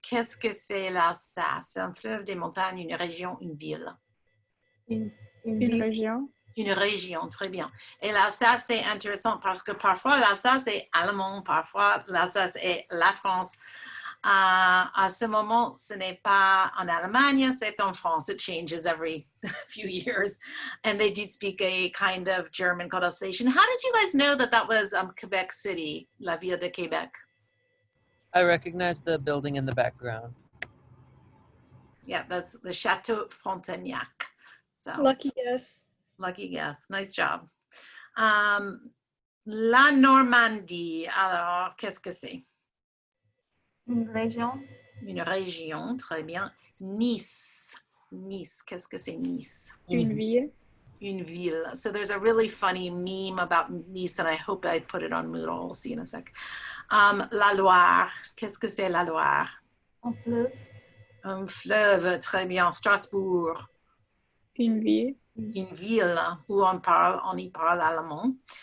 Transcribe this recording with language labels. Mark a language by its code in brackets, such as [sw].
[fr] Qu'est-ce que c'est l'Alsace? C'est un fleuve, des montagnes, une région, une ville. Une Une ville. région. Une région, très bien. Et l'Alsace, c'est intéressant parce que parfois l'Alsace est allemand, parfois l'Alsace est la France. À ce moment, ce n'est pas en Allemagne, c'est en France. [en] It changes every few years. And they do speak a kind of German called Alsatian. How did you guys know that that was Quebec City, La Ville de Québec? I recognize the building in the background. Yeah, that's the Chateau Frontenac. So. Lucky guess. Lucky guess. Nice job. La Normandie. [fr] Alors, qu'est-ce que c'est? Une région. Une région, très bien. Nice. Nice, qu'est-ce que c'est Nice? Une ville. Une ville. [en] So there's a really funny meme about Nice, and I hope I put it on Moodle. We'll see in a sec. La Loire. [fr] Qu'est-ce que c'est la Loire? Un fleuve. Un fleuve, très bien. Strasbourg. Une ville. Une ville où on y parle allemand.